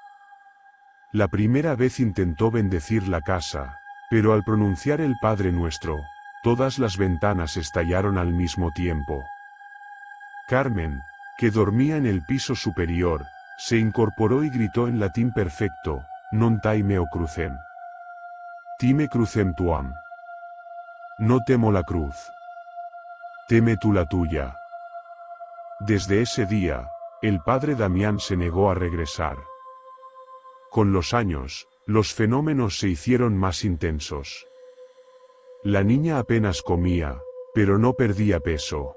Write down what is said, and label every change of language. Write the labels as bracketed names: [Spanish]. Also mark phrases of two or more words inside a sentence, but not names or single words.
[Spanish] La primera vez intentó bendecir la casa, pero al pronunciar el Padre Nuestro, todas las ventanas estallaron al mismo tiempo. Carmen, que dormía en el piso superior, se incorporó y gritó en latín perfecto, [Latin] «Non taimeo crucem. Time crucem tuam». [Spanish] No temo la cruz. Teme tú la tuya. Desde ese día, el padre Damián se negó a regresar. Con los años, los fenómenos se hicieron más intensos. La niña apenas comía, pero no perdía peso.